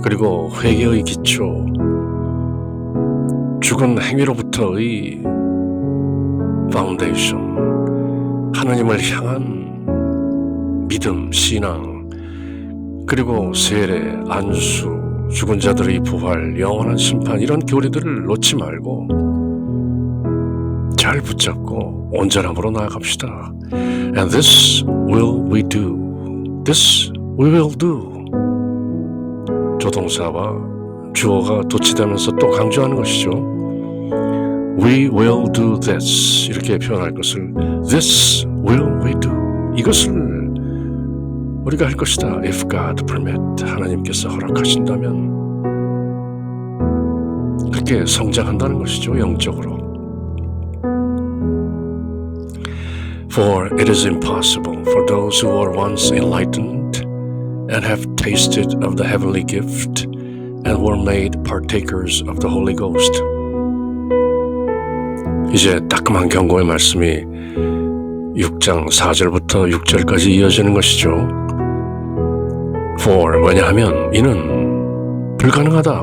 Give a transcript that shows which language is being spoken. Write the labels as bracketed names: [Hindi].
[Korean] 그리고 회개의 기초, 죽은 행위로부터의 파운데이션, 하나님을 향한 믿음, 신앙, 그리고 세례, 안수, 죽은 자들의 부활, 영원한 심판, 이런 교리들을 놓지 말고 잘 붙잡고 온전함으로 나아갑시다. [English] And this will we do. This we will do. [Korean] 조동사와 주어가 도치되면서 또 강조하는 것이죠. [English] We will do this, [Korean] 이렇게 표현할 것을 [English] This will we do. [Korean] 이것을 우리가 할 것이다. [English] If God permit, [Korean] 하나님께서 허락하신다면 그렇게 성장한다는 것이죠. 영적으로. [English] For it is impossible for those who were once enlightened and have tasted of the heavenly gift and were made partakers of the Holy Ghost. [Korean] 이제 따끔한 경고의 말씀이 6장 4절부터 6절까지 이어지는 것이죠. For, 왜냐하면 이는 불가능하다.